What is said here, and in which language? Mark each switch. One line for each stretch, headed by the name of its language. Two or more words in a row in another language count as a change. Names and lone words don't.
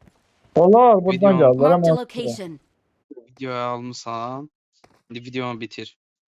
Turkish: onlar buradan Video- geldiler
English: Marked a
Turkish: ama
English: location.
Azerbaijani: Videoyu almısan. İndi videonu bitir.